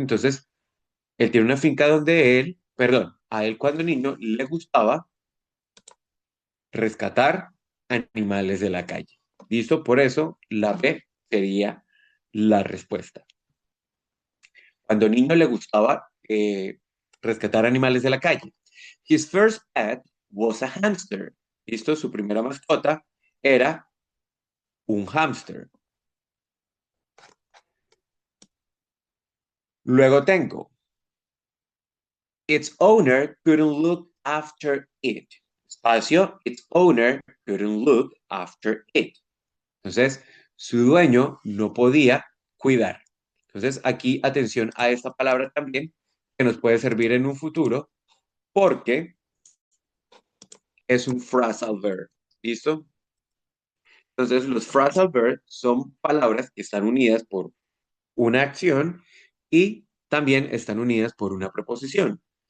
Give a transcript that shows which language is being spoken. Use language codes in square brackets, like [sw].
[es] Entonces, él tiene una finca donde él, perdón, a él cuando niño le gustaba rescatar animales de la calle. ¿Listo? Por eso la B sería la respuesta. Cuando niño le gustaba rescatar animales de la calle. [en] His first pet was a hamster. [es] ¿Listo? Su primera mascota era un hámster. Luego tengo, [en] its owner couldn't look after it. Espacio, its owner couldn't look after it. [es] Entonces, su dueño no podía cuidar. Entonces, aquí atención a esta palabra también, que nos puede servir en un futuro, porque es un phrasal verb. ¿Listo? Entonces, los phrasal verbs son palabras que están unidas por una acción y también están unidas por una preposición.